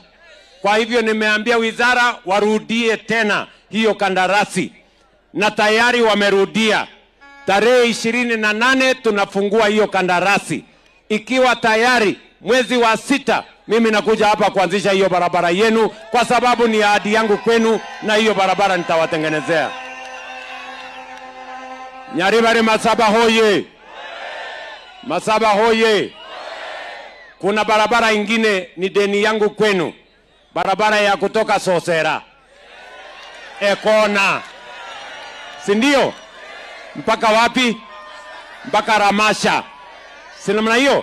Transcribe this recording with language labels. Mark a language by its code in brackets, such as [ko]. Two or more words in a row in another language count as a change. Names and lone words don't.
[sw] Kwa hivyo nimeambia wizara warudie tena hiyo kandarasi, na tayari wamerudia. Tarehe 28 tunafungua hiyo kandarasi. Ikiwa tayari mwezi wa 6 mimi nakuja hapa kuanzisha hiyo barabara yenu, kwa sababu ni ahadi yangu kwenu, na hiyo barabara nitawatengenezea. Nyaribari Masaba hoye! Masaba hoye! Kuna barabara ingine ni deni yangu kwenu. Barabara ya kutoka Sosera, Ekona, si ndio? Mpaka wapi? Mpaka Ramasha, si namna hiyo?